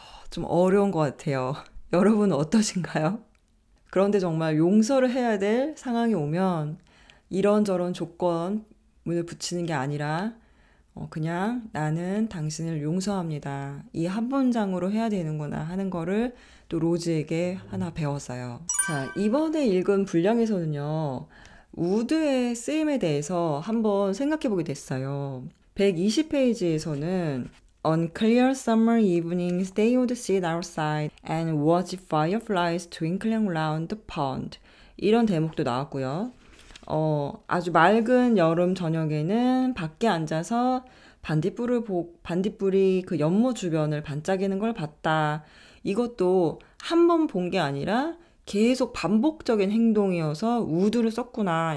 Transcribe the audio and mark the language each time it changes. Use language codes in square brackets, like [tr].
[ko] 좀 어려운 것 같아요. 여러분은 어떠신가요? 그런데 정말 용서를 해야 될 상황이 오면 이런저런 조건을 붙이는 게 아니라 그냥 나는 당신을 용서합니다. 이 한 문장으로 해야 되는구나 하는 거를 또 로즈에게 하나 배웠어요. 자, 이번에 읽은 분량에서는요. 우드의 쓰임에 대해서 한번 생각해 보게 됐어요. 120페이지에서는 [en] On clear summer evenings, they would sit outside and watch fireflies twinkling round the pond. [ko] 이런 대목도 나왔고요. 아주 맑은 여름 저녁에는 밖에 앉아서 반딧불이 그 연못 주변을 반짝이는 걸 봤다. 이것도 한 번 본 게 아니라 계속 반복적인 행동이어서 우드를 썼구나.